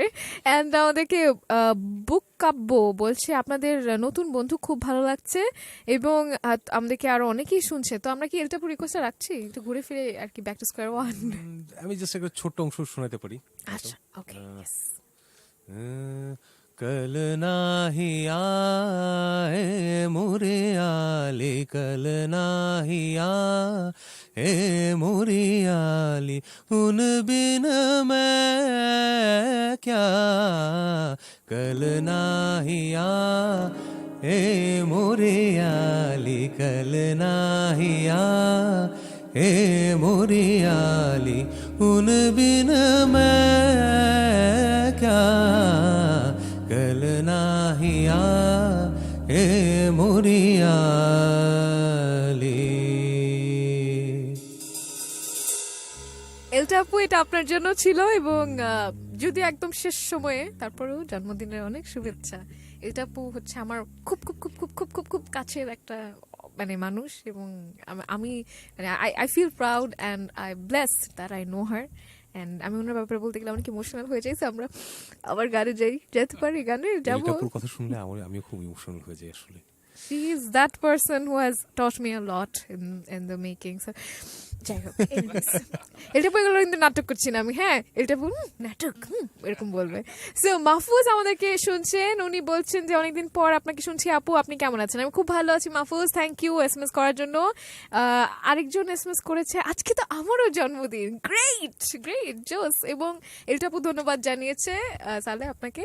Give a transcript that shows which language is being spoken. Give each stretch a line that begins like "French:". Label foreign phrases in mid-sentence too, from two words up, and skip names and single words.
Bangla: অ্যান্ড আমাদেরকে বুক কাব্য বলছে আপনাদের নতুন বন্ধু খুব ভালো লাগছে এবং আমাদেরকে আরো অনেকেই শুনছে। তো আমরা কি এটা পুরো রিকোয়েস্টটা রাখছি, একটু ঘুরে ফিরে আর কি
English: back to square one.
Bangla: আমি জাস্ট একটা ছোট্ট অংশ শোনাতে পারি। আচ্ছা, ওকে।
Hindi: कल नाही आए मोरे आली कल नाही आए मोरे आली उन बिन मैं क्या कल नाही आए मोरे आली कल नाही आए मोरे आली उन बिन मैं क्या कल नाही आए मोरी आली।
Bangla: এলটা আপু এটা আপনার জন্য ছিল এবং যদি একদম শেষ সময়ে তারপরেও জন্মদিনের অনেক শুভেচ্ছা। এটা আপু হচ্ছে আমার খুব খুব খুব খুব খুব খুব খুব কাছের একটা মানে মানুষ এবং আমি
English: I feel proud and I blessed that I know her
Bangla: অ্যান্ড আমি ওনার ব্যাপারে বলতে গেলে অনেক ইমোশনাল হয়ে যাইছে। আমরা আবার গানে যেতে পারি, গানে যাবো। এলটাপুর কথা শুনলে আমিও খুব ইমোশনাল হয়ে যাই আসলে।
English: She is that person who has taught me a lot in the making. So,
Bangla: যাই হোক, এটা বলে কিন্তু নাটক করছি না আমি, হ্যাঁ এটা বল নাটক এরকম বলবে। সো মাহফুজ আমাদেরকে শুনছেন, উনি বলছেন যে অনেকদিন পর আপনাকে শুনছি আপু, আপনি কেমন আছেন? আমি খুব ভালো আছি মাহফুজ,
English: thank you
Bangla: এসএমএস করার জন্য। আরেকজন এসএমএস করেছে আজকে তো আমারও জন্মদিন,
English: great great
Bangla: জোস, এবং এটা আপু ধন্যবাদ জানিয়েছে সালে আপনাকে।